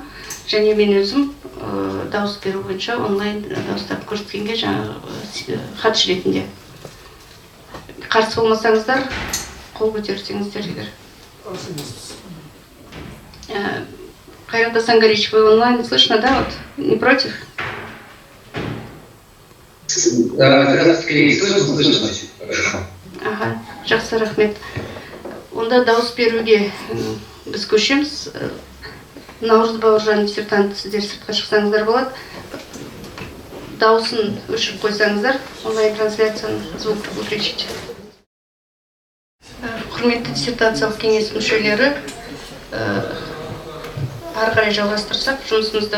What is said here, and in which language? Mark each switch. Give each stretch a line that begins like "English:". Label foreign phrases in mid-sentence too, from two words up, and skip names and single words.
Kazakh: Және мен өзім дауыс беру бойынша онлайн дауыстарды көрсеткенге жаңағы хатшы ретінде. Қарсы болмасаңыздар, қол көтерсеңіздер егер.
Russian: Кайрат Асангалевич, вы онлайн слышно, да? Вот, не против? Слышно. Хорошо.
Kazakh: Ага, жақсы, рахмет. Онда дауыс беруге біз көшеміз. Наурыз Бауыржан диссертант, сіздер сыртқа шықсаңыздар болады. Дауысын өшіріп қойсаңыздар, онлайн трансляцияны
Russian: звук выключить.
Kazakh: Құрметті диссертациялық кеңес мүшелері, ары қарай жалғастырсақ жұмысымызды.